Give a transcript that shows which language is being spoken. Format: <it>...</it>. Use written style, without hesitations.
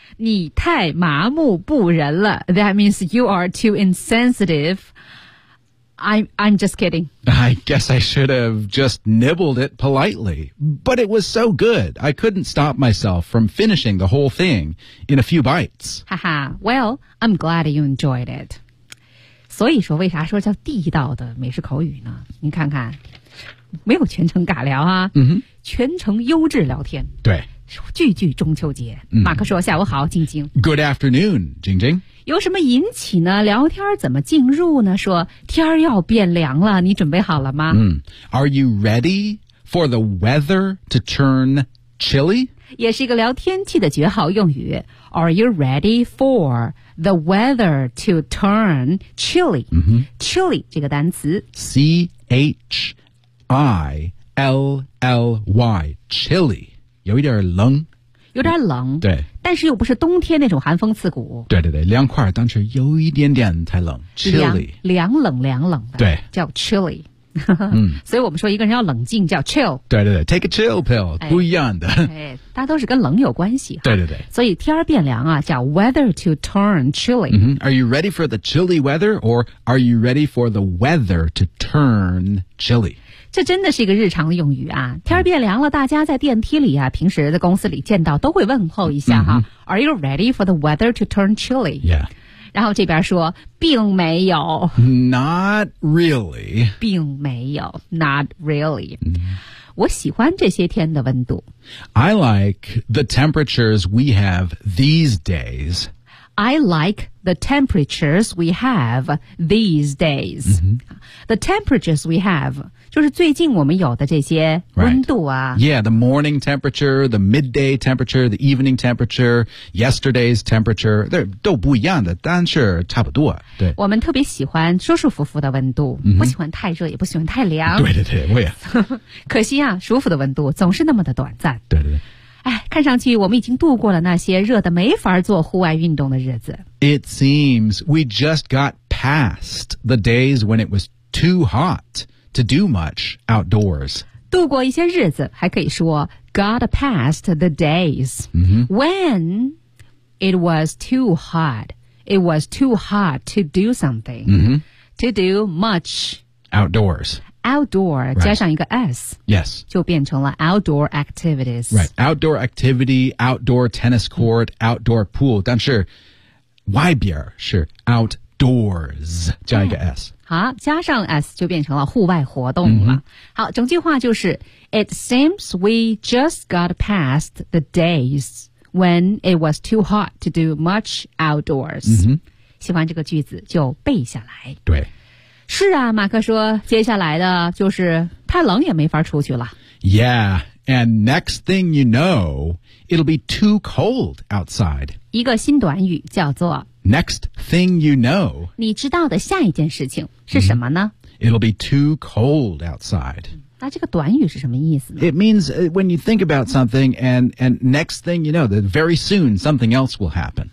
<zh>你太麻木不仁了。</zh> <en>That means you are too insensitive. I'm just kidding. I guess I should have just nibbled it politely. But it was so good, I couldn't stop myself from finishing the whole thing in a few bites. Haha, well, I'm glad you enjoyed it.</en> <zh>所以说为啥说叫地道的美食口语呢？你看看，没有全程尬聊啊，全程优质聊天。对。句句中秋节、马克说下午好静静</zh> <en>Good afternoon 静静</en> <zh>有什么引起呢聊天怎么进入呢说天儿要变凉了你准备好了吗、</zh> <en>Are you ready for the weather to turn chilly</en> <zh>也是一个聊天气的绝好用语</zh> <en>Are you ready for the weather to turn chilly、</en> <zh>Chilly 这个单词 C-H-I-L-L-Y Chilly有一点冷，有点冷，对，但是又不是冬天那种寒风刺骨，对对对，凉快，当时有一点点太冷 chilly 凉冷的，对，叫 chilly。所以我们说一个人要冷静叫 chill，对对对，</zh> <en>take a chill pill，</en> <zh>不一样的，哎，大家都是跟冷有关系，对对对，所以天变凉啊叫</zh> <en>weather to turn chilly、 mm-hmm. Are you ready for the chilly weather or are you ready for the weather to turn chilly？</en> <zh>这真的是一个日常的用语啊，天变凉了，大家在电梯里啊，平时在公司里见到都会问候一下哈、mm-hmm.</zh> <en>Are you ready for the weather to turn chilly？ Yeah，</en> <zh>然后这边说并没有，</zh> <en>Not really，</en> <zh>并没有，</zh> <en>Not really、</en> <zh>mm-hmm. 我喜欢这些天的温度，</zh> <en>I like the temperatures we have these days， I like the temperatures we have these days、 mm-hmm. The temperatures we have</en> <zh>就是最近我们有的这些温度啊、</zh> <en>right. Yeah, the morning temperature, the midday temperature, the evening temperature, yesterday's temperature,</en> <zh>都不一样的，但是差不多，对。我们特别喜欢舒舒服服的温度、 mm-hmm. 不喜欢太热也不喜欢太凉。对对对，我也。可惜啊，舒服的温度总是那么的短暂。对对对。哎，看上去我们已经度过了那些热得没法做户外运动的日子。</zh> <en>It seems we just got past the days when it was too hot. To do much outdoors.</en> <zh>度过一些日子还可以说</zh> <en>got past the days、 mm-hmm. when it was too hot. It was too hot to do something.、 Mm-hmm. To do much outdoors. Outdoor、right. 加上一个 s. Yes.</en> <zh>就变成了</zh> <en>outdoor activities. Right. Outdoor activity, outdoor tennis court, outdoor pool.</en> <zh>但是外边是 outdoors 加一个 s.、Mm-hmm. 好，加上 s 就变成了户外活动了、 mm-hmm. 好，整句话就是</zh> <en>It seems we just got past the days when it was too hot to do much outdoors、 mm-hmm.</en> <zh>喜欢这个句子就背下来，对，是啊，马克说接下来的就是太冷也没法出去了，</zh> <en>Yeah, and next thing you know it'll be too cold outside</en> <zh>一个新短语叫做</zh> <en>Next thing you know,</en> <zh>你知道的下一件事情是什么呢？</zh> <en>It'll be too cold outside.</en> <zh>那这个短语是什么意思呢？</zh> <en>It means when you think about something and next thing you know, that very soon something else will happen.</en>